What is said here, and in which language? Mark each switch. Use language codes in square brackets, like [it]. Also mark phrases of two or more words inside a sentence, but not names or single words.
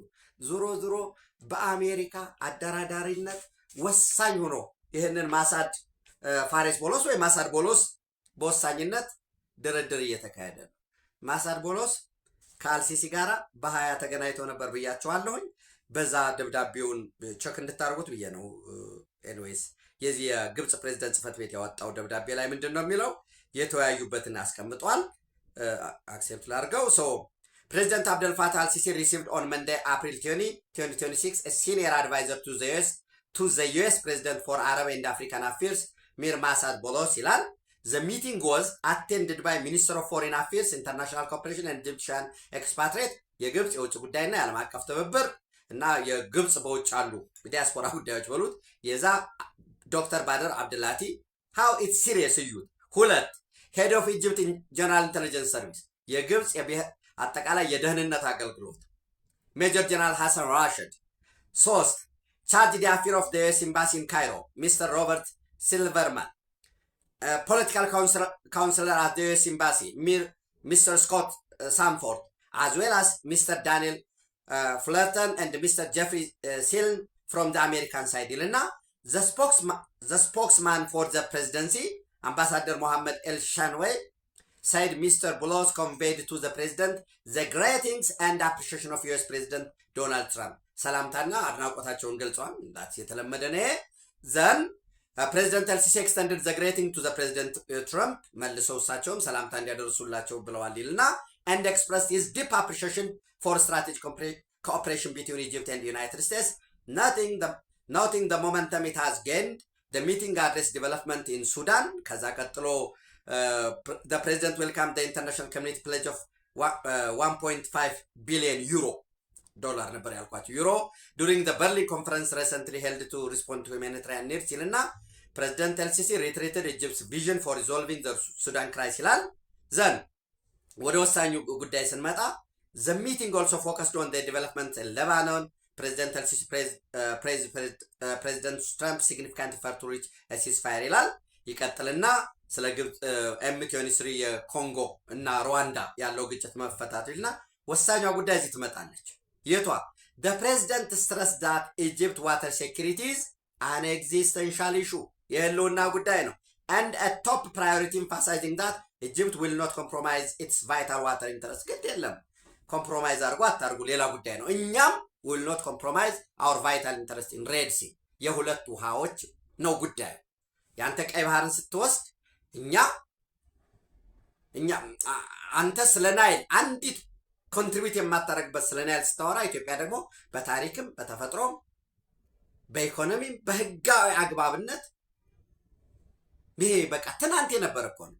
[am] ዞሮ በአሜሪካ አደራዳሪነት ወሳኝ ሆኖ ይህንን ማሳድ ፋሬስ ቦሎስ ወይ ማሳድ ቦሎስ በወሳኝነት ድርድር እየተካሄደ ነው። ማሳድ ቦሎስ ከአልሲሲ ጋር በ20 ተገናኝተው ነበር ብያቸዋለሁኝ። በዛ ደብዳቤውን ቸክ እንድታደርጉት ብዬ ነው። ኤኒዌይስ የዚህ የግብፅ ፕሬዝዳንት ጽህፈት ቤት ያወጣው ደብዳቤ ላይ ምንድን ነው የሚለው? የተወያዩበትን አስቀምጧል። አክሴፕት ላድርገው። [en] President Abdel Fattah al-Sisi received on Monday, April 20, 2026, a senior advisor to the US President for Arab and African Affairs, Mir Masad Bolos ይላል። The meeting was attended by Minister of Foreign Affairs, International Cooperation and Egyptian Expatriate [am] የግብፅ የውጭ ጉዳይና የዓለም አቀፍ ትብብር እና የግብፅ በውጭ አሉ ዲያስፖራ ጉዳዮች በሉት የዛ ዶክተር ባደር አብደላቲ [en] how it's serious [am] እዩት። ሁለት [en] Head of Egypt General Intelligence Service [am] የግብፅ አጠቃላይ የደህንነት አገልግሎት ሜጀር ጀነራል ሐሰን ራሽድ። [en] 3 Chargé d'Affaires of the US Embassy in Cairo Mister Robert Silverman። Political Counselor at the US Embassy Mister Scott Samford as well as Mr. Daniel Fullerton and Mr. Jeffrey Siln from the American side ይልና the spokesman for the presidency Ambassador Mohammed El Shanway said Mr. Boulos conveyed to the president the greetings and appreciation of US President Donald Trump. [am] ሰላምታና አድናቆታቸውን ገልጸዋል። እንዳት የተለመደ ነው። [en] then President El Sisi extended the greeting to the President Trump [am] መልሰው እሳቸውም ሰላምታ እንዲያደርሱላቸው ብለዋል ይልና [en] and expressed his deep appreciation for strategic cooperation between Egypt and the United States, noting the momentum it has gained. The meeting addressed development in Sudan. [am] ከዛ ቀጥሎ [en] the president welcomed the international community pledge of 1.5 billion euro [am] ዶላር ነበር ያልኳቸው ዩሮ [en] during the Berlin conference recently held to respond to humanitarian needs ይልና President El Sisi reiterated Egypt's vision for resolving the Sudan crisis [am] ይላል። ዘን ወደ ወሳኙ ጉዳይ ስንመጣ [en] the meeting also focused on the developments in Lebanon. President El Sisi President Trump significant effort to reach a ceasefire [am] ይላል። ይቀጥልና ስለ ግብጽ M23 የኮንጎ እና ሩዋንዳ ያለው ግጭት መፈታቱ ይልና ወሳኛው ጉዳይ እዚህ ትመጣለች። የቷ [en] the president stressed that Egypt water security is an existential issue [am] የህልውና ጉዳይ ነው [en] and a top priority, emphasizing that Egypt will not compromise its vital water interest. [am] ግድ የለም ኮምፕሮማይዝ አድርጎ አታርጉ ሌላ ጉዳይ ነው። እኛም [en] will not compromise our vital interest in Red Sea [am] የሁለት ውሃዎች ነው ጉዳዩ። ያንተ ቀይ ባህርን ስትወስድ እኛ አንተ ስለ ናይል አንዲት ኮንትሪቢዩት የማታረግበት ስለ ናይል ስታወራ ኢትዮጵያ ደግሞ በታሪክም በተፈጥሮም በኢኮኖሚም በህጋዊ አግባብነት ይሄ በቃ ትናንት የነበረ እኮ ነው።